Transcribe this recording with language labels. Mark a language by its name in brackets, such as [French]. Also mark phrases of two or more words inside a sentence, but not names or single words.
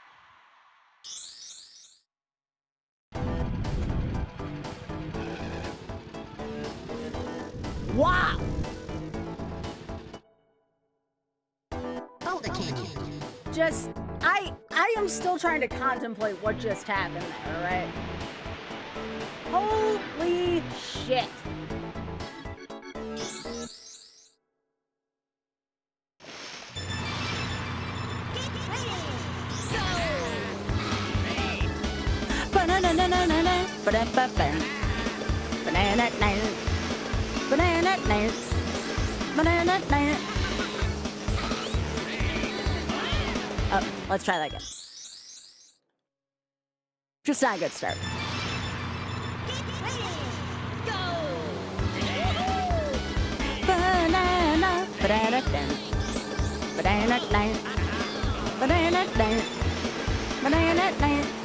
[English] Wow! Hold the canyon. Just, I am still trying to contemplate what just happened there, right? Holy shit. Banana-na-na-na-na, ba-da-ba-ba. Banana-na-na, banana-na, banana-na. Oh, let's try that again. Just not a good start. Banana, banana, banana, banana, banana.